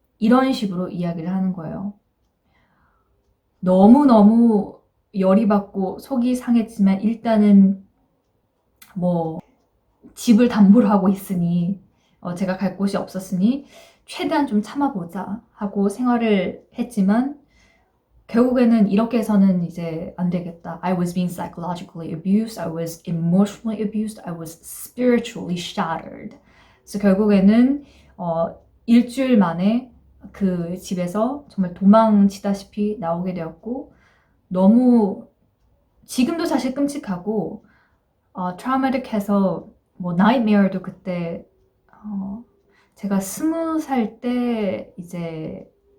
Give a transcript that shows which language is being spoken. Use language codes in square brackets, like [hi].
[ko] 이런 식으로 이야기를 하는 거예요. 너무너무 열이 받고 속이 상했지만 일단은 뭐 집을 담보로 하고 있으니 제가 갈 곳이 없었으니 최대한 좀 참아보자 하고 생활을 했지만 결국에는 이렇게 해서는 이제 안 되겠다. [en] I was being psychologically abused. I was emotionally abused. I was spiritually shattered. [ko] 그래서 결국에는 일주일 만에 그 집에서 정말 도망치다시피 나오게 되었고 너무 지금도 사실 끔찍하고 트라우마틱해서 뭐 나이트메어도 그때 제가 20살 때 이제